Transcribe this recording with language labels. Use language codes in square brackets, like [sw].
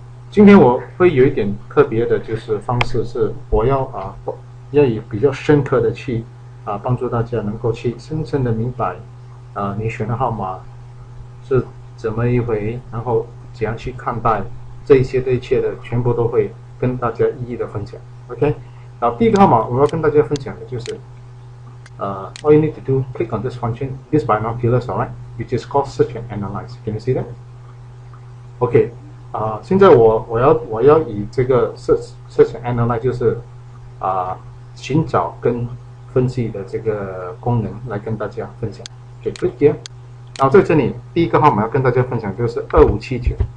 [zh] 今天我会有一点特别的，就是方式是我要以比较深刻的去帮助大家能够去深深的明白你选的号码是怎么一回，然后怎样去看待这一切的全部都会跟大家一一的分享。 OK， 然后第一个号码我要跟大家分享的就是 [en] all you need to do, click on this function, this binoculars, alright, which is called search and analyze. Can you see that? [zh] OK， 现在我要以这个 [en] search and analyze [zh] 就是寻找跟分析的这个功能来跟大家分享。就 [en] click here， [zh] 然后在这里第一个号码要跟大家分享就是2579。